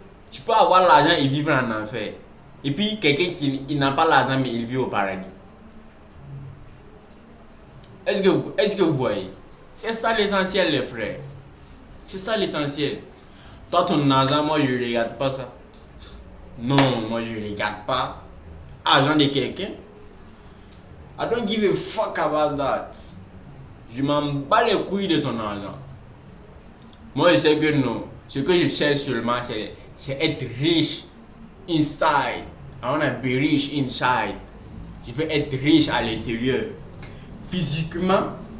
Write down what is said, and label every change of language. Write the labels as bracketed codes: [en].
[fr] Tu peux avoir l'argent et vivre en enfer. Et puis quelqu'un qui n'a pas l'argent mais il vit au paradis. Est-ce que vous voyez? C'est ça l'essentiel, les frères. C'est ça l'essentiel. Toi, ton argent, moi je ne regarde pas ça. Non, moi je ne regarde pas. Argent de quelqu'un. [en] I don't give a fuck about that. [fr] Je m'en bats les couilles de ton argent. Moi je sais que non. Ce que je cherche seulement, c'est être riche inside. [en] I wanna be rich inside. [fr] Je veux être riche à l'intérieur, physiquement.